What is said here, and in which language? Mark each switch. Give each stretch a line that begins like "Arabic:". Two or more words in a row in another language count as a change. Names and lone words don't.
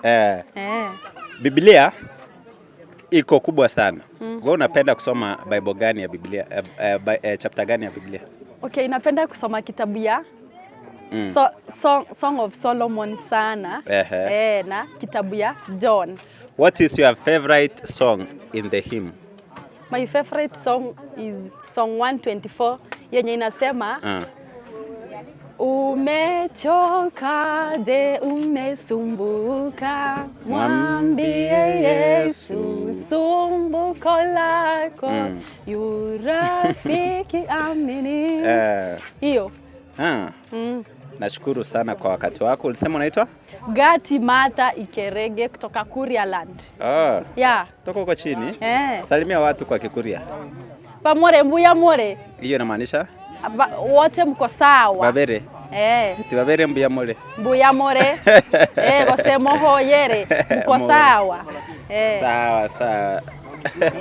Swahili: Biblia iko kubwa sana. Wewe unapenda kusoma Bible gani ya Biblia? Chapter gani ya Biblia? Okay, napenda kusoma kitabu ya Song of Solomon sana. Na kitabu ya John.
English: What is your favorite song in the hymn? My favorite song is song 124
Swahili: yenye inasema umechoka, je, umesumbuka, mwambie Yesu sumbuko lako, yu rafiki amini. Hiyo. Nashukuru sana kwa wakati wako. Ulisema unaitwa? Gati Mata Ikerege kutoka Kuria Land. Toka huko chini? Salimia watu kwa Kikuria.
Kuria: Pamore mbuya more.
Swahili: Hiyo inamaanisha? Wote mko sawa.
Kuria: Babere. Babere mbuya more. Mbuya more. Gosemo hoyere.
Swahili: Mko sawa. Sawa.